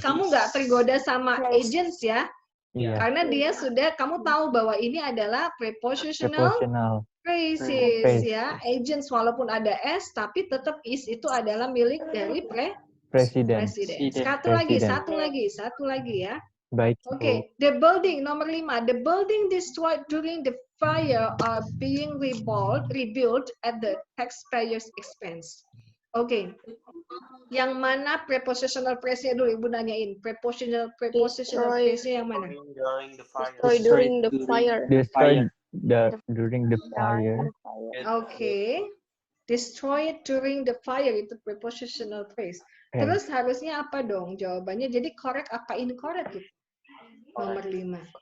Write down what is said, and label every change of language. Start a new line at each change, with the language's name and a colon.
Indonesian: Kamu nggak tergoda sama agents ya? Karena dia sudah, kamu tahu bahwa ini adalah prepositional phrases ya. Agents walaupun ada s, tapi tetap is itu adalah milik dari presiden. Satu lagi ya. Baik. Oke, the building nomor 5.
English: The building destroyed during the fire are being rebuilt at the taxpayers' expense.
Indonesian: Oke. Yang mana prepositional phrase-nya dulu Ibu nanyain. Prepositional phrase-nya yang mana?
English: During the fire. During the fire. Destroyed during the fire.
Indonesian: Oke. Destroyed during the fire itu prepositional phrase. Terus harusnya apa dong jawabannya? Jadi correct apa incorrect gitu? Nomor 5.